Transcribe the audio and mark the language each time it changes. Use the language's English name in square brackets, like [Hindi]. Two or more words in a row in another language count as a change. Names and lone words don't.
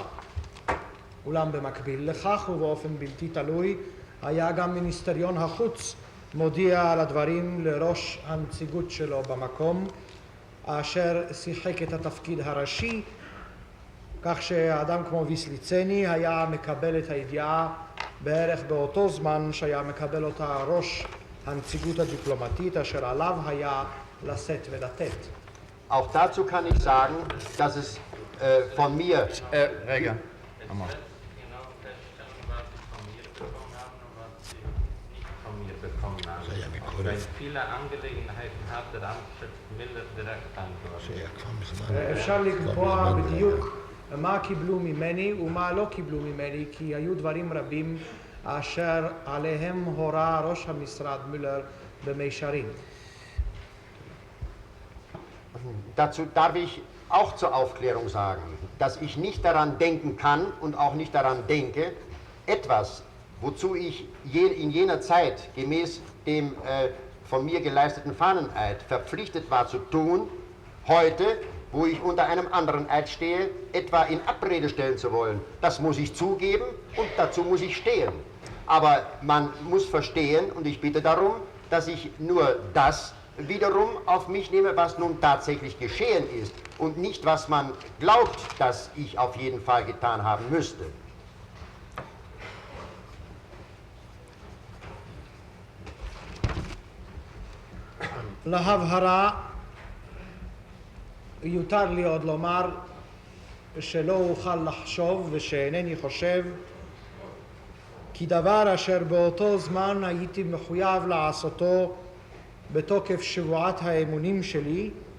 [Hebrew] אולם במקביל לכך ובאופן בלתי תלוי היה גם מיניסטריון החוץ מודיע על הדברים לראש הנציגות שלו במקום, אשר שיחק את התפקיד הראשי, כך שהאדם כמו ויסליצני היה מקבל את הידיעה בערך באותו זמן שהיה מקבל אותה ראש הנציגות הדיפלומטית אשר עליו היה לשאת ולתת. [German] Auch dazu kann ich sagen, dass es von mir... [Hebrew] רגע. [German] Weil viele Angelegenheiten hat der Amtschef Miller direkt antwortet. [Hebrew] אפשר לקבוע בדיוק מה קיבלו ממני ומה לא קיבלו ממני, כי היו דברים רבים אשר עליהם הורה ראש המשרד מילר במישרין. [German] Dazu darf ich auch zur Aufklärung sagen, dass ich nicht daran denken kann und auch nicht daran denke, etwas, wozu ich in jener Zeit gemäß dem von mir geleisteten Fahneneid verpflichtet war zu tun, heute, wo ich unter einem anderen Eid stehe, etwa in Abrede stellen zu wollen. Das muss ich zugeben und dazu muss ich stehen. Aber man muss verstehen, und ich bitte darum, dass ich nur das wiederum auf mich nehme, was nun tatsächlich geschehen ist und nicht, was man glaubt, dass ich auf jeden Fall getan haben müsste. [Hebrew] להבהרה, יותר לי עוד לומר שלא אוכל לחשוב ושאינני חושב כי דבר אשר באותו זמן הייתי מחויב לעשותו בתוקף שבועת האמונים שלי,